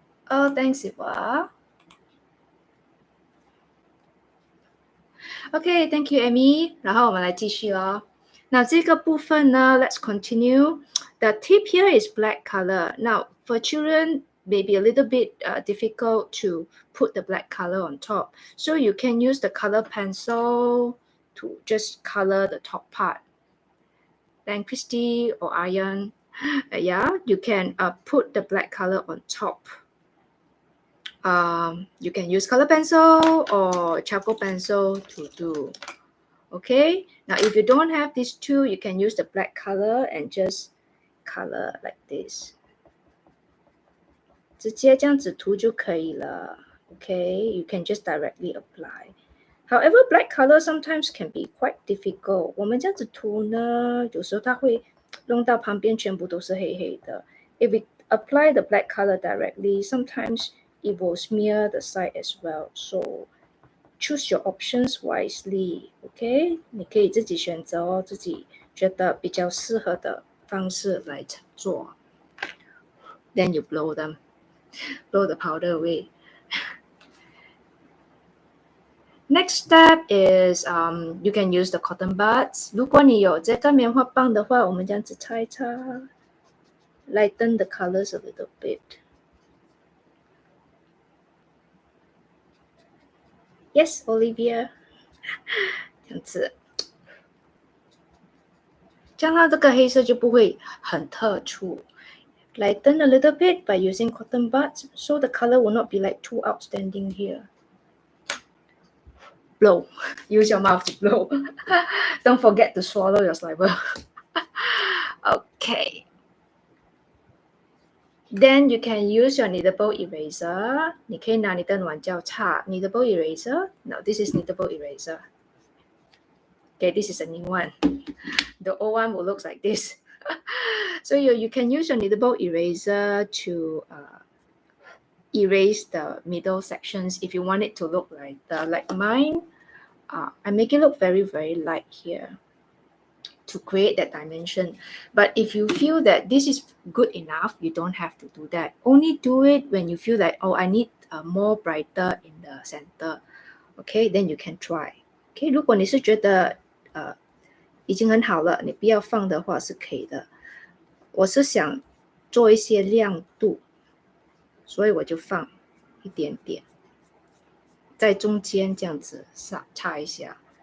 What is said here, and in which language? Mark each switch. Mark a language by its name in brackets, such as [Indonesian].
[English] Oh, thanks, Siva. Okay, thank you, Amy. [Chinese] 然后我们来继续咯。那这个部分呢 [English] let's continue. The tip here is black color. Now, for children, maybe a little bit difficult to put the black color on top. So you can use the color pencil to just color the top part. Then Christy or Iron, yeah, you can put the black color on top. You can use color pencil or charcoal pencil to do. Okay, now if you don't have these two, you can use the black color and just color like this. [Chinese] 直接这样子涂就可以了。 [English] Okay, you can just directly apply. However, black color sometimes can be quite difficult. [Chinese] 我们这样子涂呢，有时候它会弄到旁边全部都是黑黑的。 [English] If we apply the black color directly, sometimes it will smear the side as well. So choose your options wisely. [Chinese] Okay, 你可以自己选择哦，自己觉得比较适合的方式来做。 [English] Then you blow them, blow the powder away. Next step is you can use the cotton buds. [Chinese] 如果你有这个棉花棒的话，我们这样子擦一擦 ， [English] lighten the colors a little bit. Yes, Olivia. [Chinese] 这样子，这样它这个黑色就不会很突出。 [English] Lighten a little bit by using cotton buds, so the color will not be like too outstanding here. Blow. Use your mouth to blow. Don't forget to swallow your saliva. Okay. Then you can use your kneadable eraser. [Chinese] 你可以拿你的软胶擦 kneadable eraser. [English] No, this is kneadable eraser. Okay, this is a new one. The old one will look like this. So you can use your kneadable eraser to erase the middle sections if you want it to look like mine. I make it look very, very light here to create that dimension. But if you feel that this is good enough, you don't have to do that. Only do it when you feel like, oh, I need more brighter in the center. Okay, then you can try. [Chinese] Okay, 如果你是觉得已经很好了，你不要放的话是可以的。我是想做一些亮度，所以我就放一点点，在中间这样子擦一下。